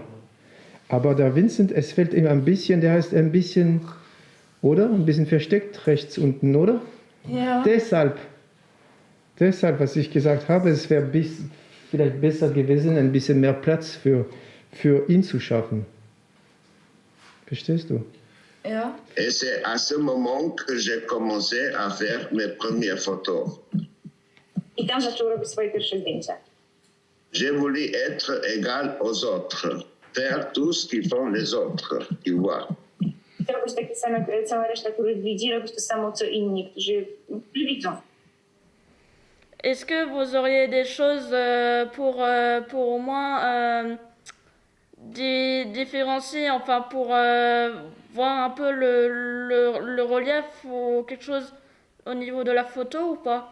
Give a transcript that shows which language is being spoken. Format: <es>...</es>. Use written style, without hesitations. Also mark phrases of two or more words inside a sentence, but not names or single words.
<de>Aber der Vincent, es fällt ihm ein bisschen, der ist ein bisschen, oder? Ein bisschen versteckt rechts unten, oder? Ja. Deshalb, was ich gesagt habe, es wäre vielleicht besser gewesen, ein bisschen mehr Platz für ihn zu schaffen. Verstehst du? Ja.</de> <fr>Et c'est à ce moment que j'ai commencé à faire mes premières photos.</fr> <pl>I tam zaczął robić swoje pierwsze zdjęcia.</pl> <fr>J'ai voulu être égal aux autres, faire tout ce qu'ils font les autres, tu vois.</fr> <pl>Chcę robić takie same, cała reszta, których widzi, robić to samo, co inni, którzy widzą.</pl> <fr>Est-ce que vous auriez des choses pour au moins différencier, enfin pour voir un peu le relief ou quelque chose au niveau de la photo ou pas?</fr>